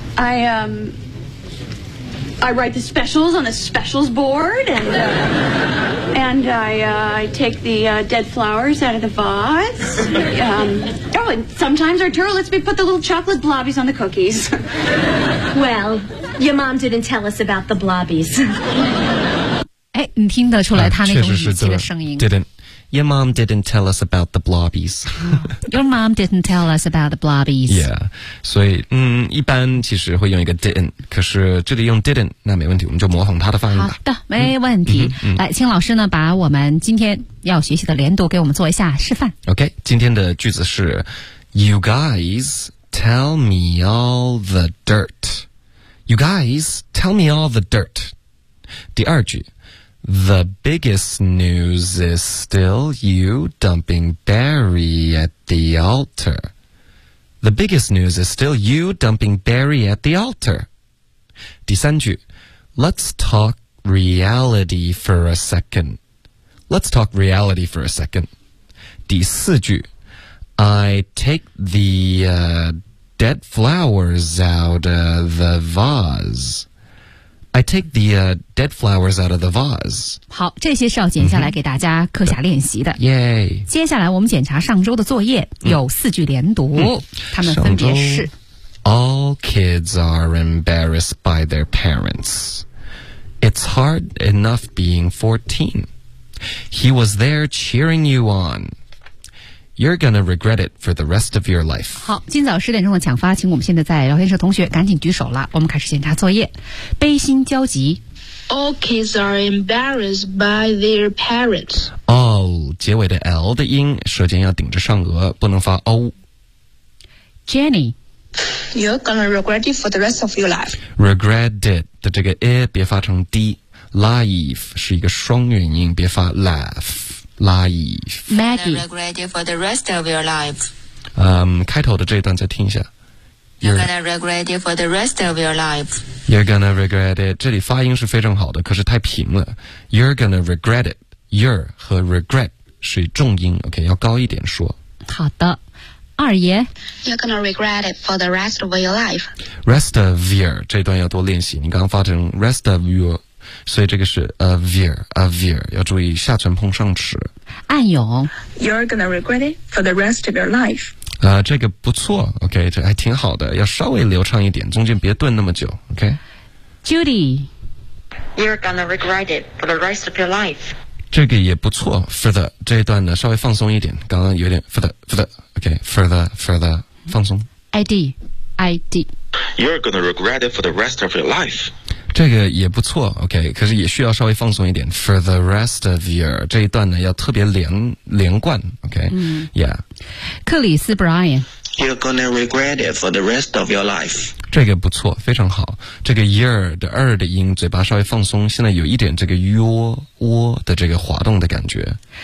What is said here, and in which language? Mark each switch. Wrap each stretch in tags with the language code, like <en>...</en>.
<en>I mean, I write the specials on the specials board, and, and I take the dead flowers out of the vase. And sometimes Arturo lets me put the little chocolate blobbies on the cookies. Well, your mom didn't tell us about the blobbies.</en> <zh>哎，你听得出来他那种语气的声音。</zh> <en>didn't. Your mom didn't tell us about the blobbies. Your mom didn't tell us about the blobbies.</en> <zh>Yeah. 所以一般其实会用一个 didn't, 可是这里用 didn't, 那没问题，我们就模仿他的发音吧。好的，没问题。来，请老师呢把我们今天要学习的连读给我们做一下示范。</zh> <en>OK,</en> <zh>今天的句子是</zh> <en>You guys tell me all the dirt. You guys tell me all the dirt.</en> <zh>第二句。</zh> <en>The biggest news is still you dumping Barry at the altar. The biggest news is still you dumping Barry at the altar.</en> <zh>第三句</zh> <en>Let's talk reality for a second. Let's talk reality for a second.</en> <zh>第四句</zh> <en>I take the, dead flowers out of the vase. I take the, dead flowers out of the vase.</en> <zh>好，这些是要剪下来给大家课下练习的。耶、mm-hmm. ！接下来我们检查上周的作业，有四句连读，他们分别是</zh> <en>：All kids are embarrassed by their parents. It's hard enough being 14. He was there cheering you on. You're gonna regret it for the rest of your life.</en> <zh>好，今早十点钟的抢发，请我们现在在聊天室同学赶紧举手了。我们开始检查作业。悲心交集。</zh> <en>All kids are embarrassed by their parents.</en> <zh>All 结尾的 L 的音，舌尖要顶着上颚，不能发 O.</zh> <en>Jenny, you're gonna regret it for the rest of your life.</en> <zh>Regret it 的这个 E 别发成 D. Life 是一个双元音，别发 laugh. Life.</zh> <en>Maggie. You're gonna regret it for the rest of your life.</en> <zh>开头的这一段再听一下。</zh> <en>You're gonna regret it for the rest of your life. You're gonna regret it.</en> <zh>这里发音是非常好的，可是太平了。</zh> <en>You're gonna regret it.</en> <zh>You're 和 regret 是重音 ，OK， 要高一点说。好的，二爷。</zh> <en>You're gonna regret it for the rest of your life.</en> <zh>Rest of your 这段要多练习，你刚刚发成 rest of your。所以这个是 a veer 要注意下唇碰上齿。暗涌</zh> <en>You're gonna regret it for the rest of your life、</en> <zh>这个不错 OK 这还挺好的要稍微流畅一点中间别顿那么久 OK</zh> <en>Judy You're gonna regret it for the rest of your life</en> <zh>这个也不错 for the 这一段呢稍微放松一点刚刚有点 for the OK for the 放松 ID</zh> <en>You're gonna regret it for the rest of your life</en> <zh>这个也不错 ,OK, 可是也需要稍微放松一点 ,for the rest of your, 这一段呢要特别连贯 ,OK,、yeah.</zh> <en>克里斯 Brian, You're gonna regret it for the rest of your life.</en> <zh>这个不错非常好这个 year 的二的音嘴巴稍微放松现在有一点这个窝的这个滑动的感觉。</zh>